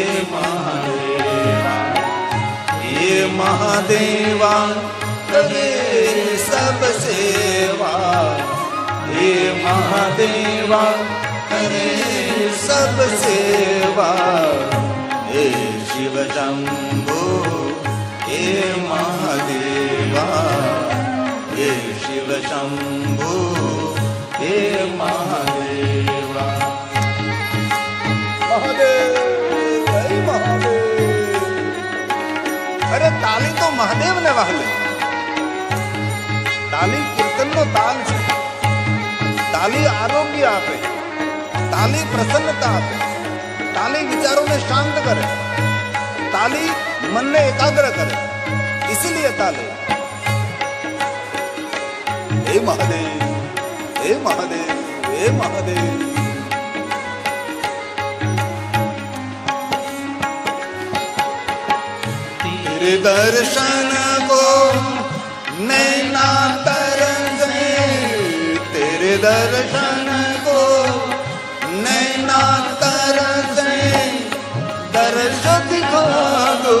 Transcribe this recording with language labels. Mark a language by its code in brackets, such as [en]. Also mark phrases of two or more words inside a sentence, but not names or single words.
[hi] महादेवा, हे महादेवा करे सब सेवा, हे महादेवा करे सब सेवा, हे शिव शंभो हे महादेवा, हे शिव शंभो हे महादेवा. महादेव, हे महादेव. [gu] अरे તાલી તો મહાદેવને વહાલે. તાલી કીર્તનનો તાલ છે. તાલી આરોગ્ય આપે, તાલી પ્રસન્નતા આપે, તાલી વિચારોને શાંત કરે, તાલી મનને એકાગ્ર કરે. [hi] इसीलिए ताली. हे महादेव, हे महादेव, हे महादेव. तेरे दर्शन को नैना तरसे, तेरे दर्शन को नैना तरसे, दर्श दिखा दो